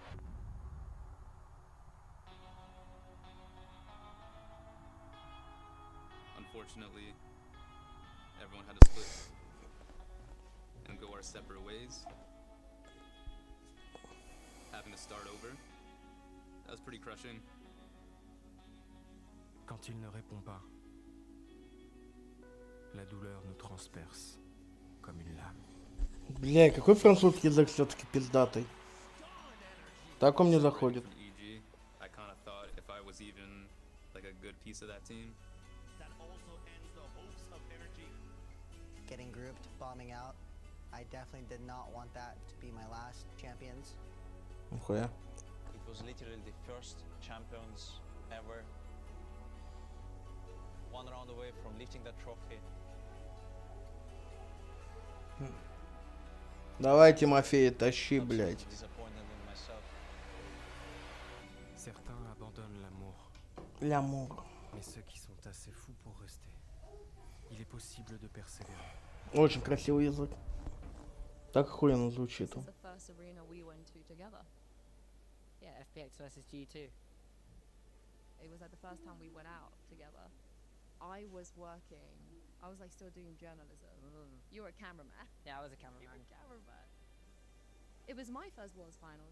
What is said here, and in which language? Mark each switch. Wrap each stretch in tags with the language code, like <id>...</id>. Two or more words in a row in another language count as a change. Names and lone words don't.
<en>Unfortunately, everyone had to split and go our separate ways. Having to start over, that was pretty crushing.</en> <fr>Quand il ne répond pas, la douleur nous transperce comme une lame.</fr> <ru>Бля, какой французский язык все-таки пиздатый. Так он мне заходит.</ru> <en>I kind of thought if I was even like a good piece of that team. That also ends the hopes of NRG. Getting grouped, bombing out. I definitely did not want that to be my last champions.</en> <ru>Нихуя.</ru> <en>It was literally the first champions ever. One round away from lifting that trophy.</en> <ru>Давай, Тимофей, тащи, блядь.</ru> <fr>Certains abandonnent l'amour. L'amour. Mais ceux qui sont assez fous pour rester, il est possible de persévérer.</fr> <ru>Очень красивый язык. Так охуенно звучит он.</ru> <en>This is the first arena we went to together. Yeah, FPX versus G2. It was like the first time we went out together. I was working. I was like still doing journalism. You were a cameraman. Yeah, I was a cameraman. You were a cameraman. It was my first Worlds Finals.</en>